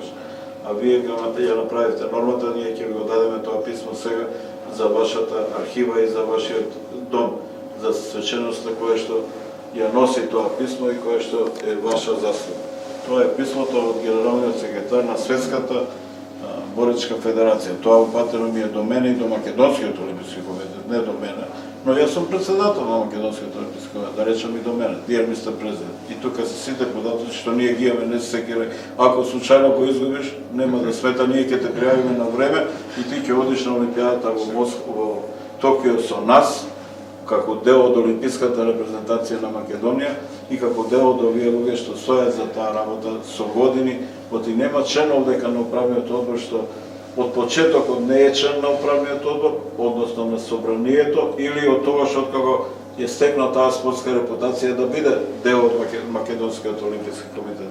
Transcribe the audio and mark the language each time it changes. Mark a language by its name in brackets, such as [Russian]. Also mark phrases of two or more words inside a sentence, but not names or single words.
[Macedonian] А вие ја направите нормата, ние ќе го дадеме тоа писмо сега за вашата архива и за вашиот дом, за свеченоста која што ја носи тоа писмо и која што е ваша заслуга. Тоа е писмото од генералниот секретар на Светската Боречка федерација. Тоа упатено ми е до мене и до Македонскиот олимписки комитет, не до мене, но јас сум председател на Македонскиот олимписки комитет, да речем и до мене, [English] dear Mr. President. [Macedonian] И тука се сите податоци што ние ги имаме, не се секира. Ако случајно го изгубиш, нема да смета, ние ќе те пријавиме на време и ти ќе одиш на Олимпијадата во Токио со нас, како дел од олимписката репрезентација на Македонија и како дел од овие луѓе што стојат за таа работа со години, оти нема член овдека на управниот одбор што од почетокот не е член на управниот одбор, односно на собранието или од тоа што откако е стекна таа спортска репутација да биде дел од Македонскиот олимписки комитет.